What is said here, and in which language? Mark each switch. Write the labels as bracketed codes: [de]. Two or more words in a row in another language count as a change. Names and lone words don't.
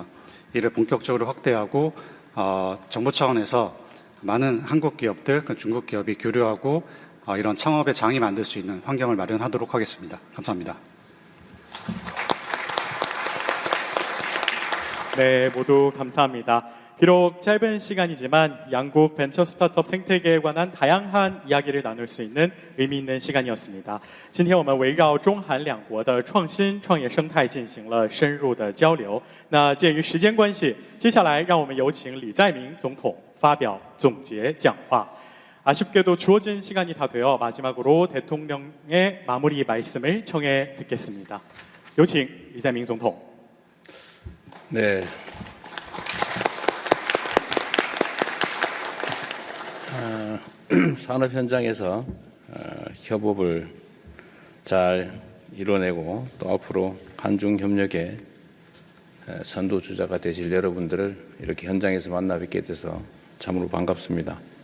[ko] 이를 본격적으로 확대하고 정부 차원에서 많은 한국 기업들, 중국 기업이 교류하고 이런 창업의 장이 만들 수 있는 환경을 마련하도록 하겠습니다. 감사합니다. 네, 모두 감사합니다. 비록 짧은 시간이지만 양국 벤처 스타트업 생태계에 관한 다양한 이야기를 나눌 수 있는 의미 있는 시간이었습니다. [zh] 今天我们围绕中韩两国的创新创业生态进行了深入的交流。那鉴于时间关系，接下来让我们有请李在明总统发表总结讲话。 [ko] 아쉽게도 주어진 시간이 다 되어 마지막으로 대통령의 마무리 말씀을 청해 듣겠습니다. [zh] 有请李在明总统。 [ko] 네. 산업 현장에서 협업을 잘 이뤄내고 또 앞으로 한중 협력의 선도주자가 되실 여러분들을 이렇게 현장에서 만나 뵙게 돼서 참으로 반갑습니다.